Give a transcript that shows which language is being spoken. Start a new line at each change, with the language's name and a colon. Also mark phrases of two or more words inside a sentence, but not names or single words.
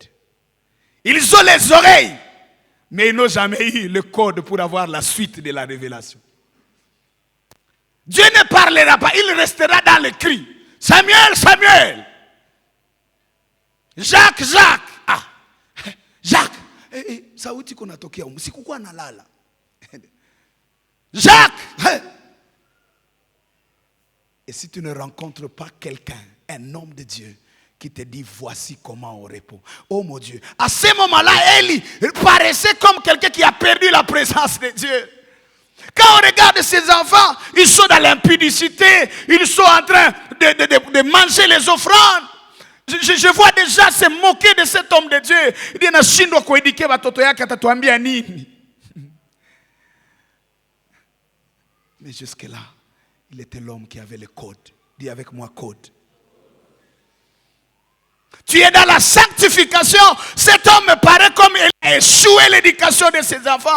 French: Ils ont les oreilles, mais ils n'ont jamais eu le code pour avoir la suite de la révélation. Dieu ne parlera pas, il restera dans le cri. Samuel, Samuel. Jacques, Jacques. Ah, Jacques.
Swahili: Sauti kunatokea usiku analala.
French: Jacques. Et si tu ne rencontres pas quelqu'un, un homme de Dieu, qui te dit voici comment on répond. Oh mon Dieu. À ce moment-là, Élie paraissait comme quelqu'un qui a perdu la présence de Dieu. Quand on regarde ces enfants, ils sont dans l'impudicité, ils sont en train de manger les offrandes. Je vois déjà se moquer de cet homme de Dieu. Il dit,
Swahili: nashindwa kuedikia watoto yake atatuambia nini.
French: Mais jusque-là, il était l'homme qui avait le code. Dis avec moi code. Tu es dans la sanctification. Cet homme me paraît comme il a échoué l'éducation de ses enfants.